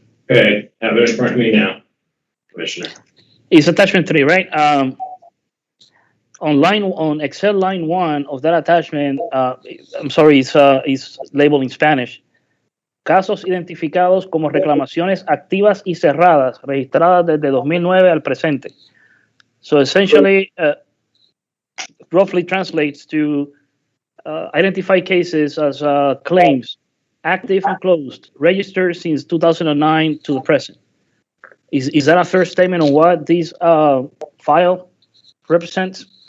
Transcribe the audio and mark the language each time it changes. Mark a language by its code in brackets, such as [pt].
[en] Okay, have it in front of me now, Commissioner. It's attachment 3, right? On Excel line 1 of that attachment, I'm sorry, it's labeled in Spanish. [es] Casos identificados como reclamaciones activas y cerradas, registradas desde 2009 al presente. [en] So essentially, roughly translates to identify cases as claims, active and closed, registered since 2009 to the present. Is that a fair statement on what this file represents?